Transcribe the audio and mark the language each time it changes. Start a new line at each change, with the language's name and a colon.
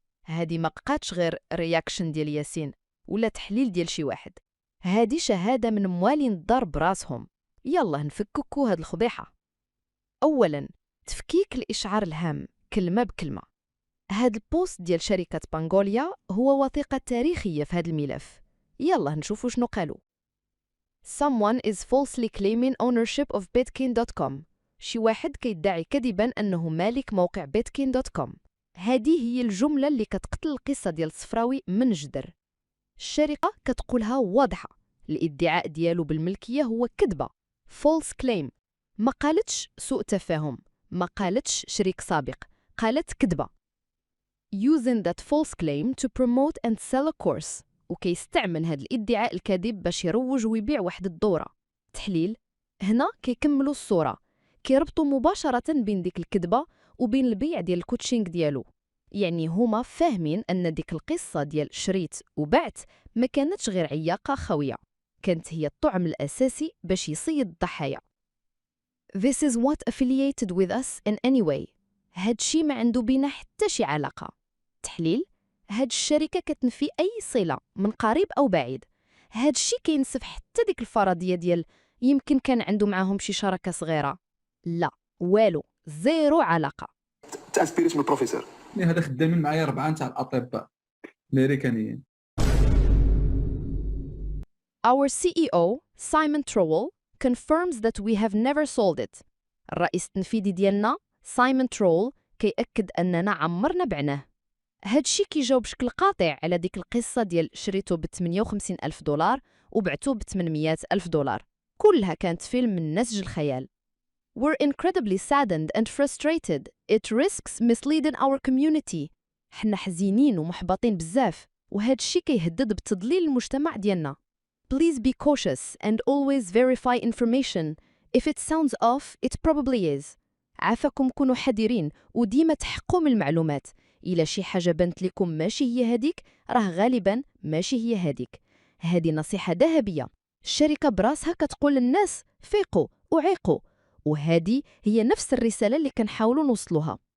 Arabic: هادي ما بقاتش غير رياكشن ديال ياسين ولا تحليل ديال شي واحد، هادي شهادة من موالين الدار براسهم. يلا نفككو هاد الفضيحة. أولاً، تفكيك الإشعار الهام كلمة بكلمة. هاد البوست ديال شركة بانغوليا هو وثيقة تاريخية في هاد الملف. يلا نشوفو شنو قالوا.
English: Someone is falsely claiming ownership of Bitkin.com.
Arabic: شي واحد كيدعي كذباً أنه مالك موقع Bitkin.com. هادي هي الجملة اللي كتقتل القصة ديال الصفراوي من جدر. الشركة كتقولها واضحة، الادعاء ديالو بالملكية هو كذبة،
English: false claim.
Arabic: ما قالتش سوء تفاهم، ما قالتش شريك سابق، قالت كذبة.
English: using that false claim to promote and sell a course.
Arabic: وكيستعمل هذا الادعاء الكاذب باش يروج ويبيع واحد الدورة. تحليل. هنا كيكملوا الصورة، كيربطوا مباشرة بين ديك الكذبة وبين البيع ديال الكوتشينغ ديالو. يعني هما فاهمين أن ديك القصة ديال شريت وبعت ما كانتش غير عياقة خوية، كانت هي الطعم الأساسي باش يصيد الضحايا.
English: This is what affiliated with us in any way.
Arabic: هادشي ما عنده بينا حتى شي علاقة. تحليل. هاد الشركة كتنفي أي صلة من قريب أو بعيد. هادشي كينسف حتى ديك الفرضية ديال يمكن كان عنده معاهم شي شراكة صغيرة. لا، والو، زيرو علاقة. تانسبيريت من البروفيسور. هذا خدامين معايا 4 تاع الأطباء الأمريكانيين.
English: Our CEO, Simon Trowell, confirms that we have never sold it.
Arabic: الرئيس التنفيذي ديالنا سايمون ترول كيأكد أننا عمرنا بعناه. هادشي كيجاوب بشكل قاطع على ديك القصة ديال شريته $58,000 وبعتو $800,000. كلها كانت فيلم من نسج الخيال.
English: We're incredibly saddened and frustrated. It risks misleading our community.
Arabic: حنا حزينين ومحبطين بزاف، وهادشي كيهدد بتضليل المجتمع ديالنا.
English: Please be cautious and always verify information. If it sounds off, it probably is.
Arabic: عافاكم كونوا حذرين وديما تحققوا من المعلومات. إلا شي حاجة بنت لكم ماشي هي هاديك، راه غالبا ماشي هي هاديك. هادي نصيحة ذهبية. الشركة براسها كتقول للناس فيقوا وعيقوا، وهادي هي نفس الرسالة اللي كنحاولوا نوصلوها.